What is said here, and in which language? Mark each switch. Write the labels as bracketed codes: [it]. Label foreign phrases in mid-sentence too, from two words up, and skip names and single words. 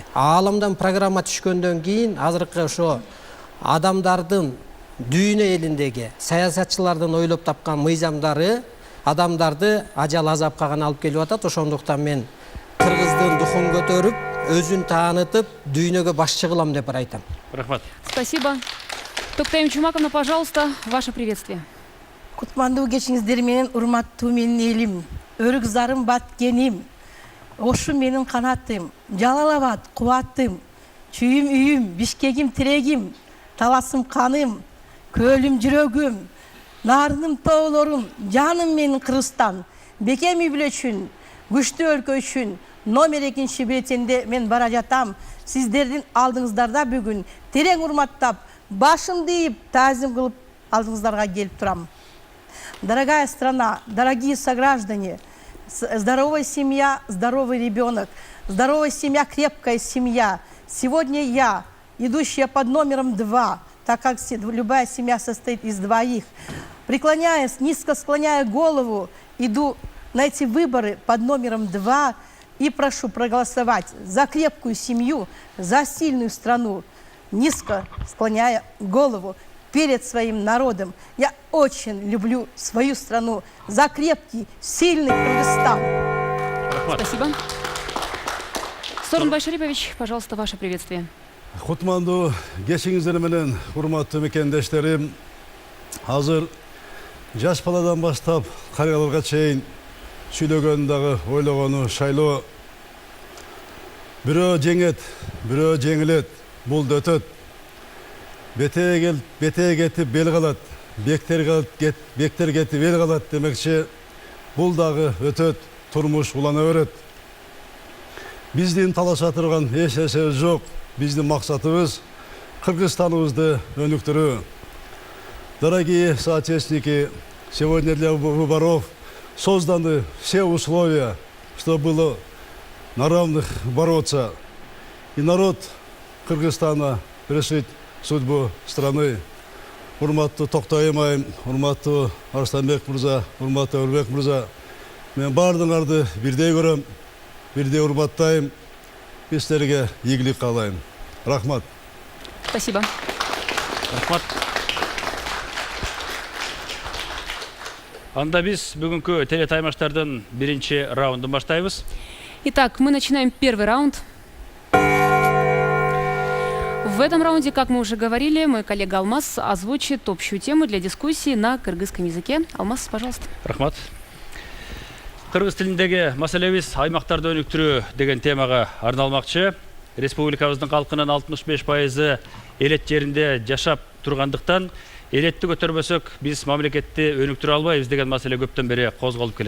[ky] Ааламдан программа түшкөндөн кийин азыркы ошо адамдардын дүйнө элиндеги саясатчылардын ойлоп тапкан мыйзамдары адамдарды ажал азапка гана алып келип атат. Ошондуктан мен кыргыздын духун көтөрүп, өзүн таанытып, дүйнөгө башчы кылам деп айтам. Рахмат. [ru] Спасибо. Токтайым Чумаковна, пожалуйста, ваше приветствие. [ky] Кутмандуу кечиңиздер менен, урматтуу менин элим, өрүк зарым баткеним, ошу менин канатым, Жалал Абад кубатым, чүйүм үйүм, Бишкегим тирегим, таласым каным, көлүм жүрөгүм, нарыным тоолорум, жаным менин Кыргызстан, бекем үй бүлөчүн, күчтүү өлкө үчүн номер 2 бюллетенде мен бара жатам. Сиздердин алдыңыздарда бүгүн терең урматтап, башымды ийип, таазим кылып алдыңыздарга келип турам. [ru] Дорогая страна, дорогие сограждане, здоровая семья, здоровый ребенок, здоровая семья, крепкая семья. Сегодня я, идущая под номером 2, так как любая семья состоит из двоих, преклоняясь, низко склоняя голову, иду на эти выборы под номером 2 и прошу проголосовать за крепкую семью, за сильную страну, низко склоняя голову перед своим народом. Я очень люблю свою страну, за крепкий, сильный Кыргызстан. Спасибо. Сооронбай Шарипович, пожалуйста, ваше приветствие. [ky] Кутмандуу кечиңиздер менен, урматтуу мекендештерим, азыр жаш баладан баштап карыяларга чейин сүйлөгөн дагы ойлогону шайлоо. Бирөө жеңет, бирөө жеңилет, бул да өтөт. Бетеге кетип бел калат, бектер кетип эл калат демекчи, бул дагы өтөт, турмуш улана берет. Биздин талаша турган эч нерсебиз жок. Биздин максатыбыз Кыргызстаныбызды өнүктүрүү. [ru] Дорогие соотечественники, сегодня для выборов созданы все условия, чтобы было на равных бороться. И народ Кыргызстана решить судьбу страны. [ky] Урматтуу Токтайым айым, урматтуу Арыстанбек мырза, урматтуу Өрбек мырза. Мен бардыңарды бирдей көрөм, бирдей урматтайм. Сиздерге ийгилик каалайм. Рахмат. [ru] Спасибо. [ky] Рахмат. Анда биз бүгүнкү телетаймаштардын биринчи раундун баштайбыз. [ru] Итак, мы начинаем первый раунд. В этом раунде, как мы уже говорили, мой коллега Алмаз озвучит общую тему для дискуссии на кыргызском языке. Алмаз, пожалуйста. [ky] Рахмат. Кыргыз тилиндеги маселебиз аймактарды өнүктүрүү деген темага арналмакчы. Республикабыздын калкынын 65% элет жеринде жашап тургандыктан, элетти көтөрбөсөк, биз мамлекетти өнүктүрө албайбыз деген маселе көптөн бери козголуп келет.